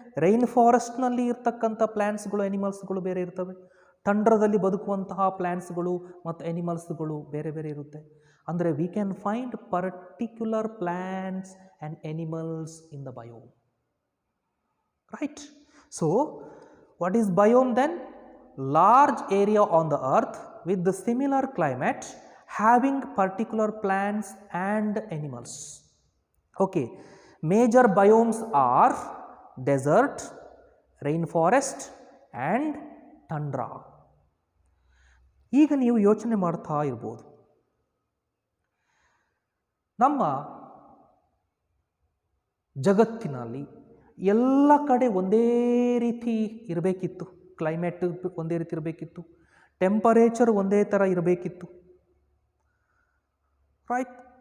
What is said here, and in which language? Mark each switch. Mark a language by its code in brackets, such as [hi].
[kn] Rain ಫಾರೆಸ್ಟ್ನಲ್ಲಿ ಇರ್ತಕ್ಕಂಥ ಪ್ಲ್ಯಾಂಟ್ಸ್ಗಳು ಆ್ಯನಿಮಲ್ಸ್ಗಳು ಬೇರೆ ಇರ್ತವೆ. ಟಂಡ್ರದಲ್ಲಿ ಬದುಕುವಂತಹ ಪ್ಲ್ಯಾಂಟ್ಸ್ಗಳು ಮತ್ತು ಆ್ಯನಿಮಲ್ಸ್ಗಳು ಬೇರೆ ಬೇರೆ ಇರುತ್ತೆ. [en] ಅಂದರೆ we can find particular plants and animals in the biome, right? So what is biome then? Large area on the earth with the similar climate having particular plants and animals. Okay, major biomes are desert, rainforest and tundra. [kn] ಈಗ ನೀವು ಯೋಚನೆ ಮಾಡ್ತಾ ಇರ್ಬೋದು, ನಮ್ಮ ಜಗತ್ತಿನಲ್ಲಿ ಎಲ್ಲ ಕಡೆ ಒಂದೇ ರೀತಿ ಇರಬೇಕಿತ್ತು, ಕ್ಲೈಮೇಟ್ ಒಂದೇ ರೀತಿ ಇರಬೇಕಿತ್ತು, ಟೆಂಪರೇಚರ್ ಒಂದೇ ಥರ ಇರಬೇಕಿತ್ತು, ರೈಟ್?